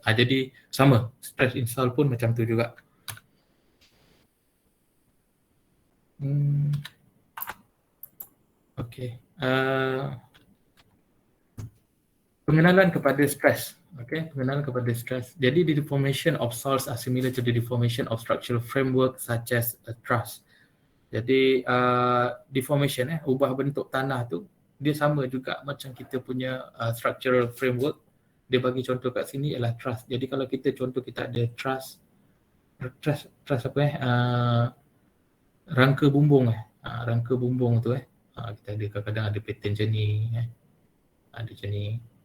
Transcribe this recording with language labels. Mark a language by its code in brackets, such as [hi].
[ms] Jadi sama, [en] stress in soil [ms] pun macam tu juga. Okay. Pengenalan kepada stres. Okay, pengenalan kepada stres. [en] Jadi the deformation of soils are similar to the deformation of structural framework such as a truss. [ms] Jadi deformation, ubah bentuk tanah tu dia sama juga macam kita punya structural framework. Dia bagi contoh kat sini ialah trust. Jadi kalau kita contoh kita ada trust apa rangka bumbung rangka bumbung tu kita ada kadang-kadang ada pattern macam ni ada macam ni.